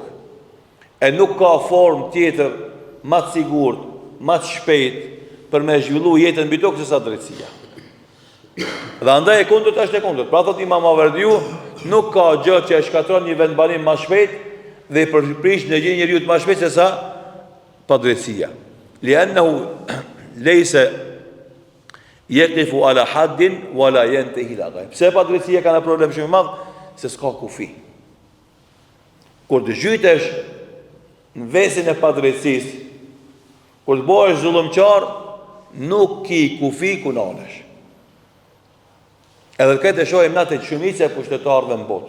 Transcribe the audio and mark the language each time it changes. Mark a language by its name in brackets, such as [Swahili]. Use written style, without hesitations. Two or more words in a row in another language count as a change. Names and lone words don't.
[Albanian] E nuk ka formë tjetër më të sigurt, më të shpejt për me zhvillu jetën mbi tokë se sa drejtësia. Dhe andaj e kundërt është e kundërt. Pra thot Imam Mawardiu, nuk ka gjë që e shkatron një vendbanim më shpejt dhe i përprish në gjë njeriu më shpejt se sa padrejtësia. [Arabic] لأنه ليس يقف على حد ولا ينتهي إلى غير. [Albanian] Pse padrejtësia ka një problem shumë i madh? Se s'ka kufi. Kur të zhytesh në vesin e padrejtësisë, kur të bëhesh zullumqar, nuk ki kufi ku nalesh. Edhe këtë e shohim na të shumica e pushtetarëve në botë.